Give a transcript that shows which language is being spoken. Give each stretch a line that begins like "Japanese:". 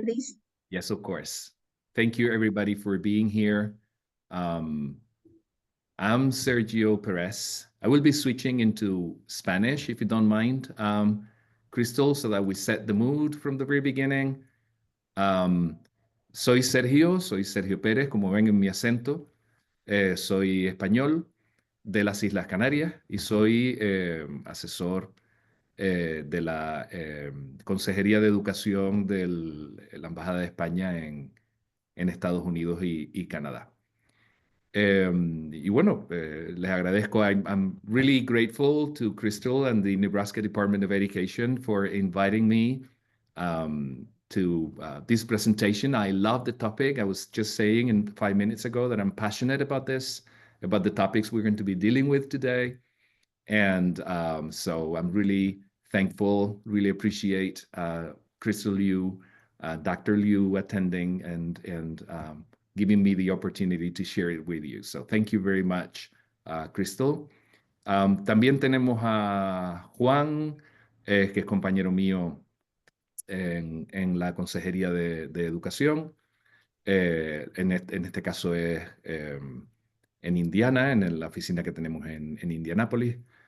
English: Please. Yes, of course. Thank you, everybody, for being here. I'm Sergio Perez. I will be switching into Spanish, if you don't mind, Crystal, so that we set the mood from the very beginning.
Spanish: Soy Sergio Pérez, como ven en mi acento. Soy español de las Islas Canarias y soy asesor de la Consejería de Educación de la Embajada de España en Estados Unidos y Canadá. Y bueno, les agradezco.
English: I'm really grateful to Crystal and the Nebraska Department of Education for inviting me to this presentation. I love the topic. I was just saying 5 minutes ago that I'm passionate about this, about the topics we're going to be dealing with today. And so I'm really thankful, really appreciate Crystal Liu, Dr. Liu attending and giving me the opportunity to share it with you. So thank you very much, Crystal.
Spanish: También tenemos a Juan, que es compañero mío en la Consejería de Educación. En este caso es en Indiana, en la oficina que tenemos en Indianápolis.